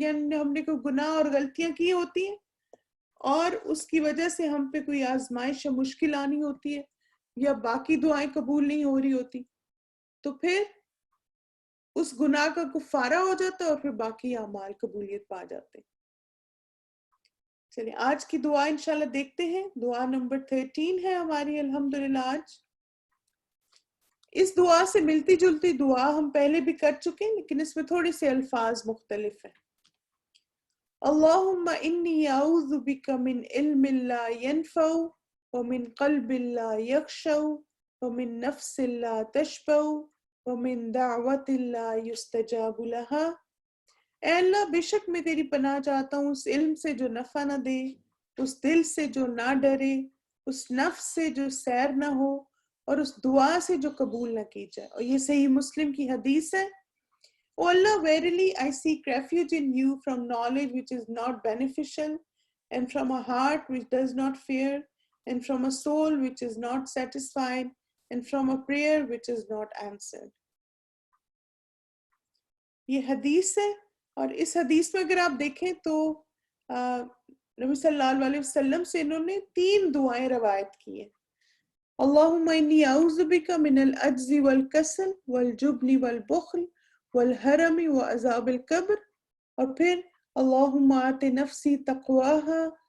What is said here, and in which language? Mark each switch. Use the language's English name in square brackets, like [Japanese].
[Urdu] یعنی ہم نے کوئی گناہ اور غلطیاں کی ہوتی ہیں اور اس کی وجہ سے ہم پہ کوئی آزمائش یا مشکل آنی ہوتی ہے، یا باقی دعائیں قبول نہیں ہو رہی ہوتی، تو پھر اس گناہ کا کفارہ ہو جاتا ہے اور پھر باقی اعمال قبولیت پا جاتے ہیں. چلیے آج کی دعا انشاءاللہ دیکھتے ہیں. دعا نمبر 13 ہے ہماری الحمدللہ آج. اس دعا سے ملتی جلتی دعا ہم پہلے بھی کر چکے ہیں لیکن اس میں تھوڑے سے الفاظ مختلف ہیں. [Arabic] اللہم انی اعوذ بک من علم لا ینفع ومن قلب لا یخشع ومن نفس لا تشبع ومن دعوت لا یستجاب لها. [Urdu] اے اللہ بے شک میں تیری پناہ چاہتا ہوں اس علم سے جو نفع نہ دے، اس دل سے جو نہ ڈرے، اس نفس سے جو سیر نہ ہو، اور اس دعا سے جو قبول نہ کی جائے. اور یہ صحیح مسلم کی حدیث ہے. [English] O Allah, verily I seek refuge in you from knowledge which is not beneficial, and from a heart which does not fear, and from a soul which is not satisfied, and from a prayer which is not answered. [Urdu] یہ حدیث ہے. اور اس حدیث میں اگر آپ دیکھیں تو نبی صلی اللہ علیہ وسلم سے انہوں نے 3 دعائیں روایت کی ہیں. [Arabic] اللہم انی اعوذ بک من العجز والکسل والجبن والبخل والحرم وعذاب القبر. [Urdu] اور پھر [Arabic] اللہم آت نفسی تقواہا